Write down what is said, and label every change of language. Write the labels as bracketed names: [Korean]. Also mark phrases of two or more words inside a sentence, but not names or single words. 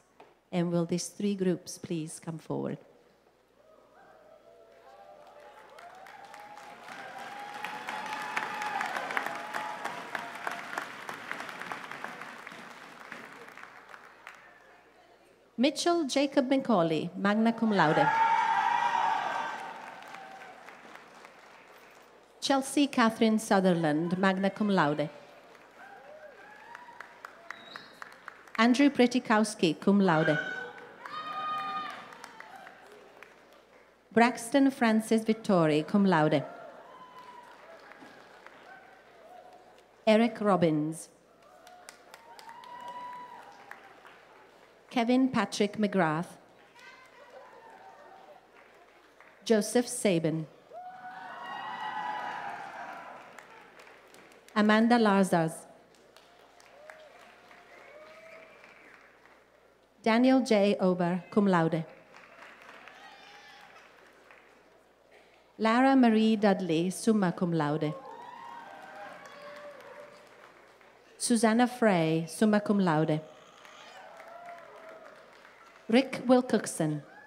[English] And will these three groups please come forward? Mitchell Jacob Macaulay, [Latin] magna cum laude. [English] Chelsea Catherine Sutherland, [Latin] magna cum laude. [English] Andrew Pretikowski, [Latin] cum laude. [English] Braxton Francis Vittori, [Latin] cum laude. [English] Eric Robbins. Kevin Patrick McGrath. Joseph Sabin. Amanda Larzars. Daniel J. Ober, [Latin] cum laude. [English] Lara Marie Dudley, [Latin] summa cum laude. [English] Susanna Frey, [Latin] summa cum laude. [English] Rick Wilcoxon.